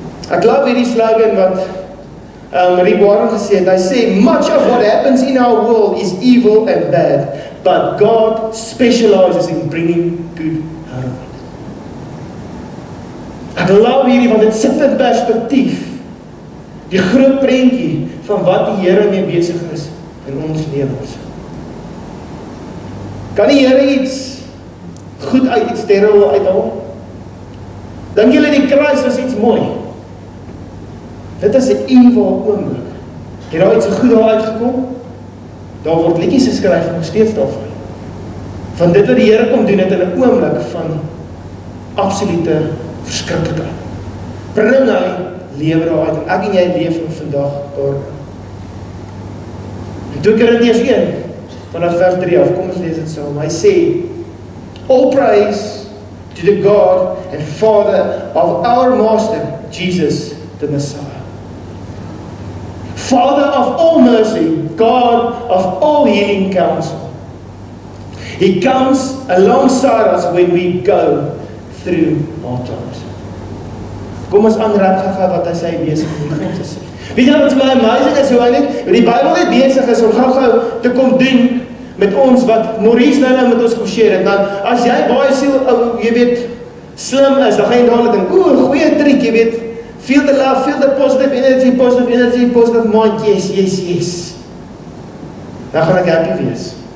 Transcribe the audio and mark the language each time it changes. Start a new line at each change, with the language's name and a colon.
Afrikaans: Ek love hierdie slogan wat Rick Warren gesê het. Hy sê,
English: much of what happens in our world is evil and bad, but God specializes in bringing good out of it.
Afrikaans: Ek love hierdie, want dit sit in perspektief die groot prentjie van wat die Here mee besig is in ons lewens. Kan die Here iets goed uit iets terrible uithaal? Dink julle die kruis was iets mooi? Dit is 'n evil oomblik. Het daar iets goed daar uitgekom? Daar word liedjies geskryf nog steeds daarvan. Van dit wat die Here kom doen het in 'n oomblik van absolute verskriklikheid. Bring hy lewe daar uit en ek en jy leef vandag daar. En 2 Korintiërs 1 vanaf vers 3 af, kom ons lees dit saam.
English: Hy sê, all praise to the God and Father of our Master, Jesus the Messiah. Father of all mercy, God of all healing counsel. He comes alongside us when we go through our times.
Afrikaans: Kom ons aanraak gou wat hy sê besig om vir ons te sê. Weet julle wat vir my amazing is, hoe hy net, die Bybel net besig is om gou te kom doen met ons wat Maurice nou met ons geshare het. Nou, as jy baie siel, jy weet, slim is, dan gaan jy dadelik dink, goeie trick, jy weet,
English: feel the love, feel the positive energy, positive mind, yes.
Afrikaans: Dan gaan ek happy wees.